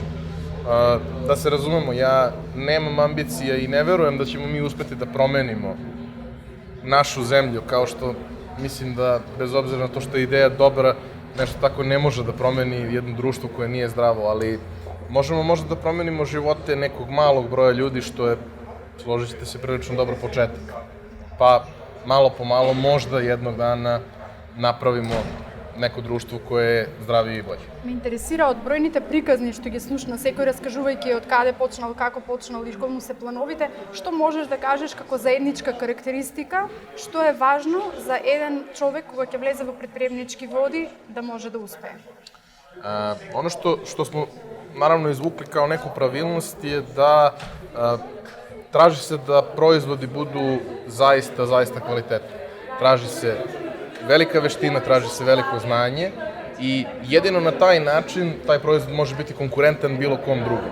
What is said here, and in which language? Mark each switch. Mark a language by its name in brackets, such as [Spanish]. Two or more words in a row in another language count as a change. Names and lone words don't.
[Serbian] Da se razumemo, ja nemam ambicija i ne verujem da ćemo mi uspeti da promenimo našu zemlju, kao što mislim da, bez obzira na to što je ideja dobra, nešto tako ne može da promeni jedno društvo koje nije zdravo, ali možemo možda da promenimo živote nekog malog broja ljudi, što je, složit ćete se, prilično dobar početak. Pa malo po malo možda jednog dana napravimo neko društvo koje je zdravije i bolje. [Macedonian] Ме интересира од бројните приказни што ги слушна секој раскажувајќи од каде почнал, како почнал и што му се плановите, што можеш да кажеш како заедничка карактеристика, што е важно за еден човек кога ќе влезе во предприемнички води да може да успее? [Serbian] Ono što smo naravno izvukli kao neku pravilnost je da traži se da proizvodi budu zaista kvalitetni. Traži se velika veština, traži se veliko znanje i jedino na taj način taj proizvod može biti konkurentan bilo kom drugom.